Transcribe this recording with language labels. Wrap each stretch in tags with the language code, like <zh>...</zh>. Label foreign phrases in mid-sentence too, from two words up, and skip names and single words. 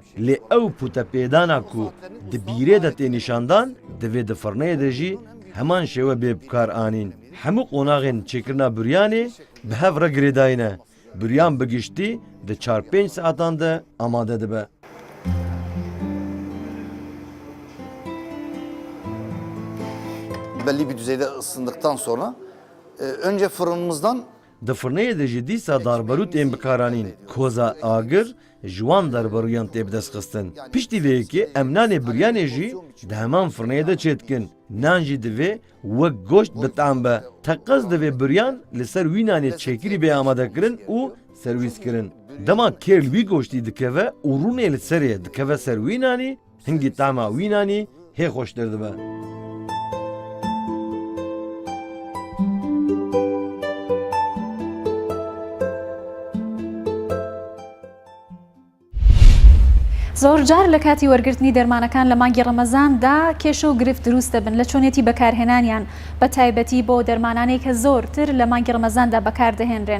<ku>Lê ew pûtepêdana ku di bîrê de tê nîşandan, divê di firneyê de jî heman şêwe bê bikar anîn. Hemû qonaxên çêkirina büryanê bi hev re girêdayîne. Büryan bigiştî di 4-5 saatan de amade dibe.</ku> <tr>Belli bir düzeyde ısındıktan sonra önce fırınımızdan</tr> <ku>د فرنەیە دەژی دیسا داربەرو تێن بکارانین کۆزا ئاگر جوان دەربەرویان تێ بدەستخستن پشتی vêyekê em nanê biryanê jî di heman firneyê de çêdikin nan jî divê wek goşt bi tam be teqez divê biryan li ser wî nanê çêkirî bê amadekirin û serwîskirin dema kêr wî goştî dikeve û rûnê li serê dikeve ser wî nanî hingî tama wî nanî hê xweştir dibe.</ku> <ckb>زۆر جار لە کاتی وەرگرتنی دەرمانەکان لە مانگی ڕەمەزاندا کێشە و گرفت دروست دەبن لە چۆنێتی بەکارهێنانیان بە تایبەتی بۆ دەرمانانەی کە زۆرتر لە مانگی ڕەمەزاندا بەکاردەهێنرێن.</ckb>